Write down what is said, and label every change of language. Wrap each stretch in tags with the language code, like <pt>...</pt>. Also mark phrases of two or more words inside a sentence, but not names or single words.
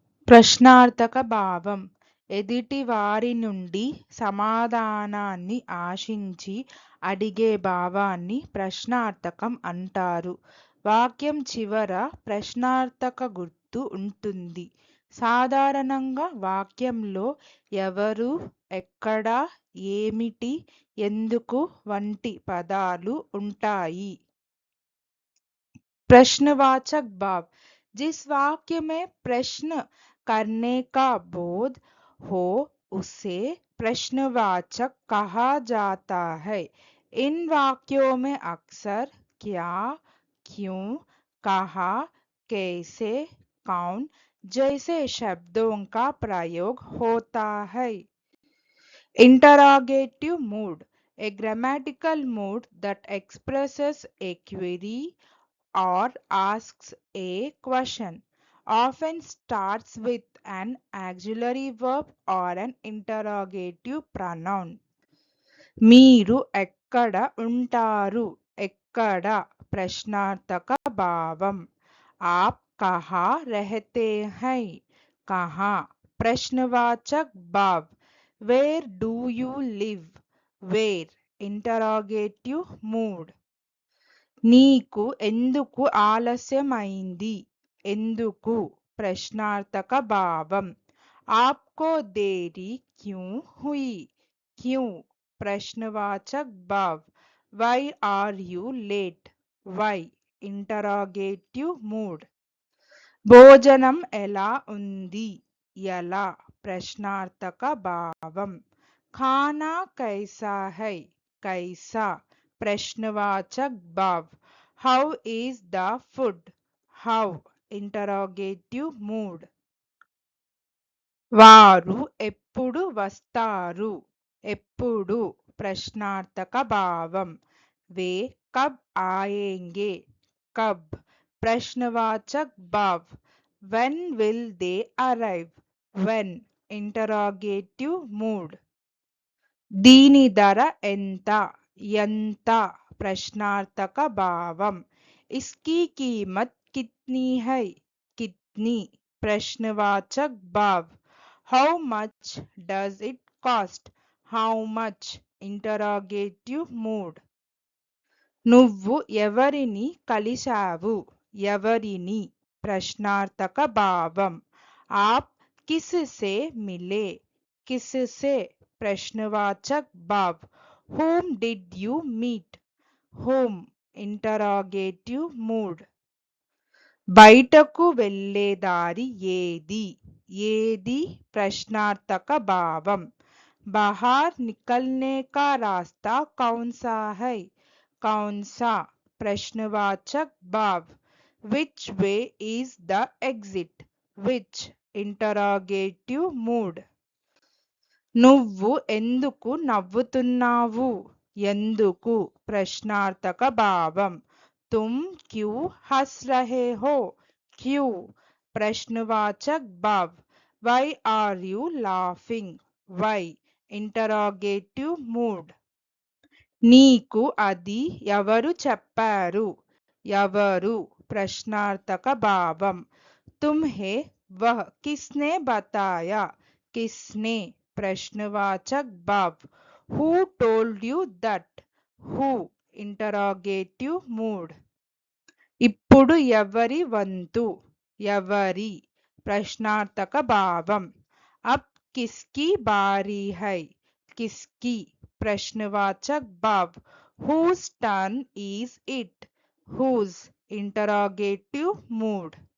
<te>ప్రశ్నార్థక భావం ఎదుటి వారి నుండి సమాధానాన్ని ఆశించి అడిగే భావాన్ని ప్రశ్నార్థకం అంటారు. వాక్యం చివర ప్రశ్నార్థక గుర్తు ఉంటుంది. సాధారణంగా వాక్యంలో ఎవరు, ఎక్కడ, ఏమిటి, ఎందుకు వంటి పదాలు ఉంటాయి.</te> <hi>प्रश्नवाचक भाव जिस वाक्य में प्रश्न करने का बोध हो उसे प्रश्नवाचक कहा जाता है। इन वाक्यों में अक्सर क्या, क्यों, कहा, कैसे, कौन जैसे शब्दों का प्रयोग होता है।</hi> <en>interrogative mood a grammatical mood that expresses a query or asks a question, often starts with an auxiliary verb or an interrogative pronoun.</en> <te>మీరు ఎక్కడ ఉంటారు? ఎక్కడ ప్రశ్నార్థక భావం.</te> <hi>आप कहाँ रहते हैं? कहाँ प्रश्नवाचक भाव.</hi> <en>Where do you live? Where interrogative mood.</en> <te>నీకు ఎందుకు ఆలస్యమైంది? ఎందుకు ప్రశ్నార్థక భావం.</te> <hi>आपको देरी क्यों हुई? क्यों प्रश्नवाचक भाव.</hi> <en>Why are you late? Why interrogative mood.</en> <te>భోజనం ఎలా ఉంది? ఎలా ప్రశ్నార్థక భావం.</te> <hi>खाना कैसा है? कैसा प्रश्नवाचक भाव.</hi> <en>How is the food? How interrogative mood.</en> <te>వారు ఎప్పుడు వస్తారు? ఎప్పుడు ప్రశ్నార్థక భావం.</te> <hi>वे कब आएंगे? कब प्रश्नवाचक भाव.</hi> <en>When will they arrive? When interrogative mood.</en> <te>దీని ధర ఎంత? ఎంత ప్రశ్నార్థక భావం.</te> <hi>इसकी कीमत कितनी है? कितनी प्रश्नवाचक भाव.</hi> <en>How much does it cost? How much interrogative mood.</en> <te>నువ్వు ఎవరిని కలిశావు? ఎవరిని ప్రశ్నార్థక భావం.</te> <hi>आप किससे मिले? किससे प्रश्नवाचक भाव.</hi> <en>Whom did you meet? Whom interrogative mood.</en> <te>బయటకు వెళ్ళే దారి ఏది? ఏది ప్రశ్నార్థక భావం.</te> <hi>बाहर निकलने का रास्ता कौन सा है? कौन सा प्रश्नवाचक भाव.</hi> <en>Which way is the exit? Which interrogative mood.</en> <te>నువ్వు ఎందుకు నవ్వుతున్నావు? ఎందుకు ప్రశ్నార్థక భావం.</te> <hi>तुम क्यों हंस रहे हो? क्यों प्रश्नवाचक भाव.</hi> <en>Why are you laughing? Why interrogative mood.</en> <te>నీకు అది ఎవరు చెప్పారు? ఎవరు ప్రశ్నార్థక భావం.</te> <hi>तुम्हें वह किसने बताया? किसने प्रश्नवाचक भाव.</hi> <en>Who told you that? Who interrogative mood.</en> <te>ఇప్పుడు ఎవరి వంతు? ఎవరి ప్రశ్నార్థక భావం.</te> <hi>अब किसकी बारी है? किसकी प्रश्नवाचक भाव.</hi> <en>Whose turn is it? Whose interrogative mood.</en>